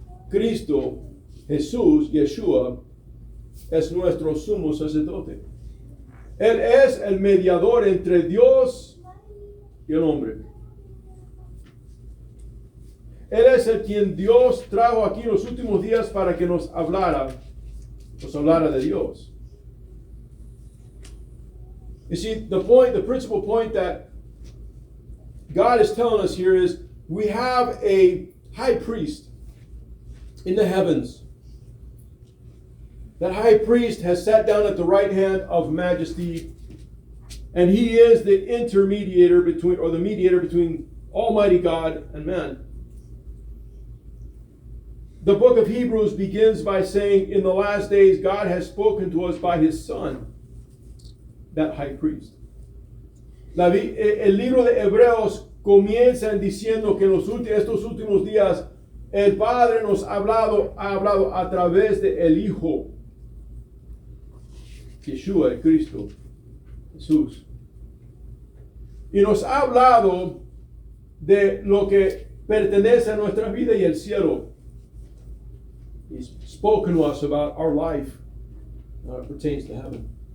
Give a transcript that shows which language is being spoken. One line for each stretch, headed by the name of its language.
Spanish: Cristo, Jesús, Yeshua, es nuestro sumo sacerdote. Él es el mediador entre Dios y el hombre. Él es el quien Dios trajo aquí en los últimos días para que nos hablara de Dios.
English: You see, the principal point that God is telling us here is we have a high priest in the heavens. That high priest has sat down at the right hand of majesty, and he is the mediator between Almighty God and man. The book of Hebrews begins by saying, in the last days, God has spoken to us by his Son, that high priest.
Spanish: El libro de Hebreos comienza diciendo que en estos últimos días el Padre nos ha hablado a través de el Hijo, Yeshua, el Cristo, Jesús. Y nos ha hablado de lo que pertenece a nuestra vida y el cielo.
English: He's spoken to us about our life that pertains to heaven.